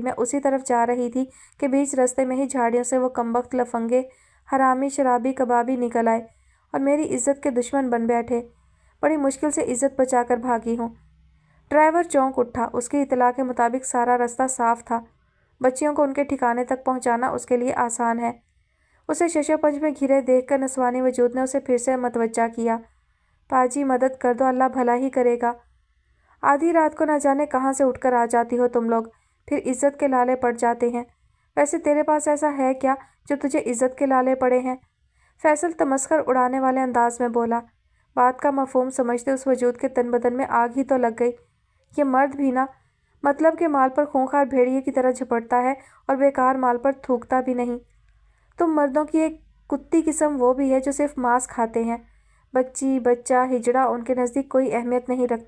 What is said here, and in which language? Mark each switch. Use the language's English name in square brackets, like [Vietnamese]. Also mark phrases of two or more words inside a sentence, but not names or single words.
[Urdu] میں اسی طرف جا رہی تھی کہ بیچ رستے میں ہی جھاڑیوں سے وہ کمبخت لفنگے، حرامی شرابی کبابی نکل آئے اور میری عزت کے دشمن بن بیٹھے۔ بڑی مشکل سے عزت بچا کر بھاگی ہوں۔ ڈرائیور چونک اٹھا۔ اس کی اطلاع کے مطابق سارا رستہ صاف تھا۔ بچیوں کو ان کے ٹھکانے تک پہنچانا اس کے لیے آسان ہے۔ اسے شش و پنج میں گھرے دیکھ کر نسوانی وجود نے اسے پھر سے متوجہ کیا۔ پاجی مدد کر دو، اللہ بھلا ہی کرے گا۔ آدھی رات کو نہ جانے کہاں سے اٹھ کر آ جاتی ہو تم لوگ، پھر عزت کے لالے پڑ جاتے ہیں۔ ویسے تیرے پاس ایسا ہے کیا جو تجھے عزت کے لالے پڑے ہیں؟ فیصل تمسخر اڑانے والے انداز میں بولا۔ بات کا مفہوم سمجھتے اس وجود کے تن بدن میں آگ ہی تو لگ گئی. یہ مرد بھی نا، مطلب کے مال پر خونخوار بھیڑیے کی طرح جھپٹتا ہے اور بیکار مال پر تھوکتا بھی نہیں. تم مردوں کی ایک کتی قسم وہ بھی ہے جو صرف ماس کھاتے ہیں. بچی، بچہ، ہجڑا ان کے نزدیک کوئی اہمیت نہیں رکھتا.